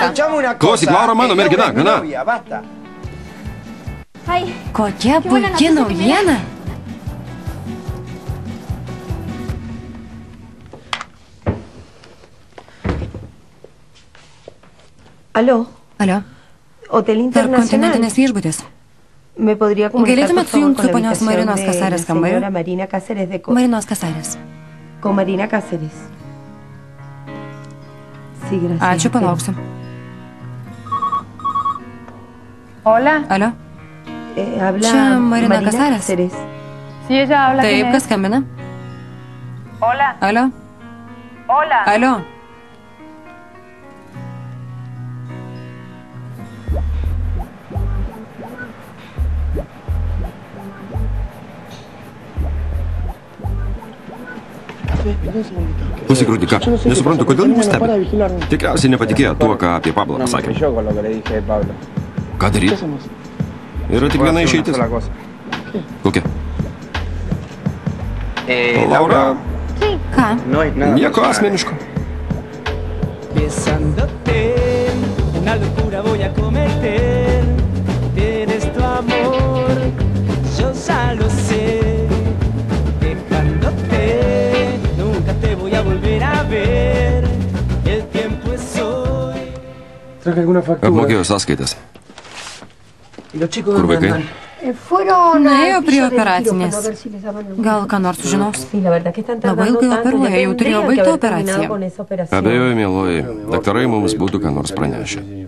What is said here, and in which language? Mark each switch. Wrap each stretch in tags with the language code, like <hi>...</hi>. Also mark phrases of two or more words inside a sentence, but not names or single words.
<lt>Klausyk, Laura, mano mergina, gana. Kokia puikia naujiena.</lt> <es>Aló.</es> <lt>Alio.</lt> <es>Hotel Internacional.</es> <lt>Tarpkontinentinės viešbutis.</lt> <es>Me podría comunicar,</es> <lt>Galėtumėt</lt> <es>por favor,</es> <lt>sujungti su</lt> <es>con la</es> <lt>ponios</lt> <es>habitación</es> <lt>Marinos</lt> <es>de</es> <lt>Casares kambariu?</lt> <es>señora Marina Cáceres de</es> <lt>Marinos Casares.</lt> <es>Con Marina Cáceres. Sí, gracias.</es> <lt>Ačiū, palauksiu.</lt> <es>Hola.</es> <lt>Alio.</lt> <es>Habla</es> <lt>Čia Marina Casares.</lt> <es>Sí, ella habla.</es> <lt>Taip,</lt> <es>¿quién</es> <lt>kas</lt> <es>es?</es> <lt>skambina?</lt> <es>Hola.</es> <lt>Alio.</lt> <es>Hola.</es> <lt>Alio. Klausyk, Rudika, nesuprantu, kodėl jį stebi. Tikriausiai nepatikėjo tuo, ką apie Pablą pasakė. Ką daryti? Yra tik viena išeitis. Kokia? Laura, Ką? nieko asmeniško.</lt> <es>Besándote, una locura voy a cometer. Tienes tu amor, yo ya lo sé. Dejándote, nunca te voy a volver a ver. El tiempo es hoy.</es> <lt>Apmokėjau sąskaitas. Kur vaikai? Nuėjo prie operacinės. Gal ką nors sužinos? Labai ilgai operuoja, jau turėjo baigti operaciją. Abejoju, mieloji, daktarai mums būtų ką nors pranešę.</lt>